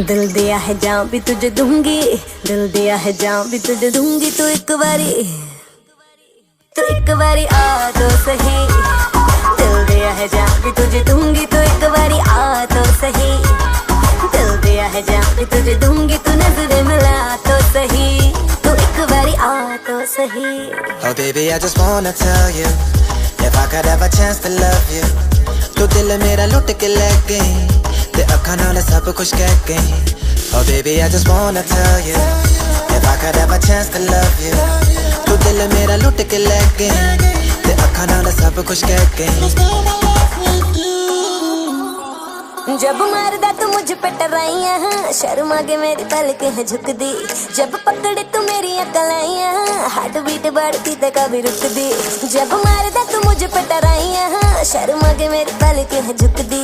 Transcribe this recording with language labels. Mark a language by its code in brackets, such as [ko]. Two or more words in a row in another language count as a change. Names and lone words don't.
[hi] दिल दिया है जहाँ भी तुझे दूंगी, दिल दिया है जहाँ भी तुझे दूंगी, तू एक बारी आ तो सही। दिल दिया है जहाँ भी तुझे दूंगी, तू एक बारी आ तो सही। दिल दिया है जहाँ भी तुझे दूंगी, तू नजर मिला तो सही, तू एक बारी आ तो सही। [en] Oh baby I just wanna tell you, if I could have a chance to love you, [pa] ਤੂ ਦਿਲ ਮੇਰਾ ਲੁਟ ਕੇ ਲੈ ਗਈ, ਤੇ ਅਖਾਂ ਨਾਲ ਸਭ ਕੁਛ ਕਹਿ ਗਈ। [en] Oh baby I just wanna tell you, if I could have a chance to love you, [pa] ਤੂ ਦਿਲ ਮੇਰਾ ਲੁਟ ਕੇ ਲੈ ਗਈ, ਤੇ ਅਖਾਂ ਨਾਲ ਸਭ ਕੁਛ ਕਹਿ ਗਈ। [hi] जब मारदा तू मुझ पे टराइयां, शर्म आगे मेरी पलकें है झुक दी। जब पकड़े तू मेरी अकलाइयां, [en] heart beat [hi] बढ़ती ते कभी रुक दी। जब मारदा तू मुझ पे टराइयां, शर्म आगे मेरी पलकें है झुक दी।